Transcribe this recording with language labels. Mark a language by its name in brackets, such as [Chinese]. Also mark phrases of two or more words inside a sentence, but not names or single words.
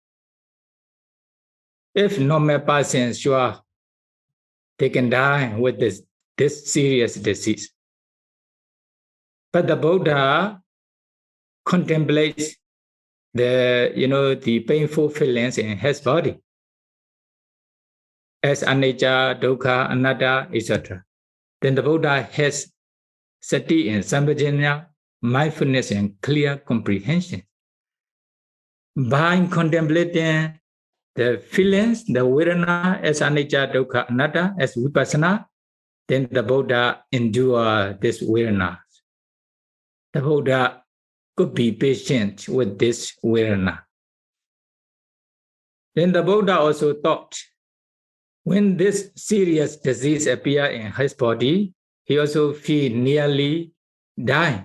[English] If normal persons, sure, they can die with this serious disease. But the Buddha contemplates the painful feelings in his body as [Pali] anicca, dukkha, anatta, [English] etc. Then the Buddha has sati and sampajanya, mindfulness and clear comprehension. By contemplating the feelings, the vedana as [Pali] anicca, dukkha, anatta, [English] as vipassana, then the Buddha endure this vedana. The Buddha could be patient with this vedana. Then the Buddha also thought, when this serious disease appeared in his body, he also feel nearly dying.